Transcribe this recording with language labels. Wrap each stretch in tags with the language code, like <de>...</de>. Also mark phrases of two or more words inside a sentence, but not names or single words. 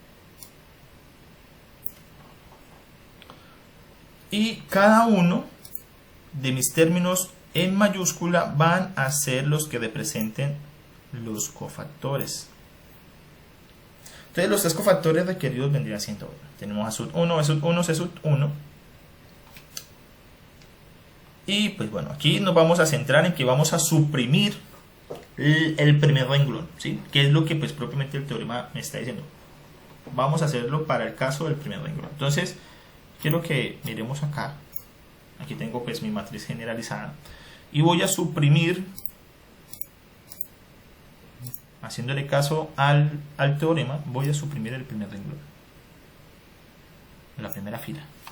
<es>Y cada uno de mis términos en mayúscula van a ser los que representen los cofactores. Entonces los tres cofactores requeridos vendrían siendo, tenemos A sub 1, B sub 1, C sub 1. Y pues bueno, aquí nos vamos a centrar en que vamos a suprimir el primer renglón, ¿sí? Que es lo que pues propiamente el teorema me está diciendo. Vamos a hacerlo para el caso del primer renglón. Entonces quiero que miremos acá. Aquí tengo pues mi matriz generalizada y voy a suprimir, haciéndole caso al teorema, voy a suprimir el primer renglón, la primera fila.</es>